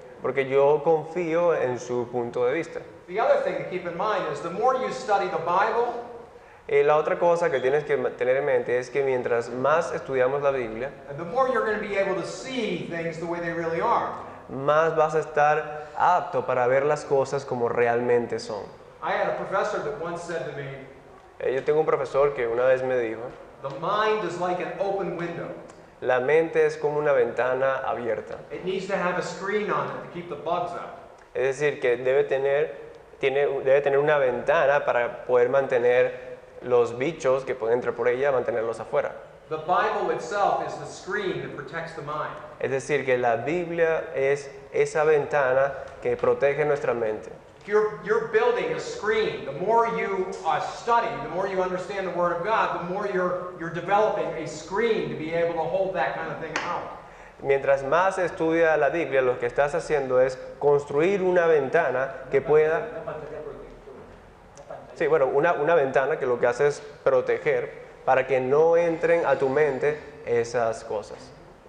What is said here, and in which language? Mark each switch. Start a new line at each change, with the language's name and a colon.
Spanish: Porque yo confío en su punto de vista.
English: The other thing to keep in mind is the more you study the Bible,
Spanish: La otra cosa que tienes que tener en mente es que mientras más estudiamos la Biblia,
English: the more you're going to be able to see things the way they really are.
Spanish: más vas a estar apto para ver las cosas como realmente son.
English: I had a professor that once said to me,
Spanish: Yo tengo un profesor que una vez me dijo,
English: the mind is like an open window.
Spanish: la mente es como una ventana abierta.
English: It needs to have a screen on it to keep the bugs out.
Spanish: Es decir, que debe tener una ventana para poder mantener los bichos que pueden entrar por ella, mantenerlos afuera.
English: The Bible itself is the screen that protects the mind.
Spanish: Es decir, que la Biblia es esa ventana que protege nuestra mente.
English: You're building a screen. The more you study, the more you understand the Word of God, the more you're developing a screen to be able to hold that kind of thing out.
Spanish: Mientras más estudia la Biblia, lo que estás haciendo es construir una ventana que pueda... Sí, bueno, una ventana que lo que hace es proteger para que no entren a tu mente esas cosas.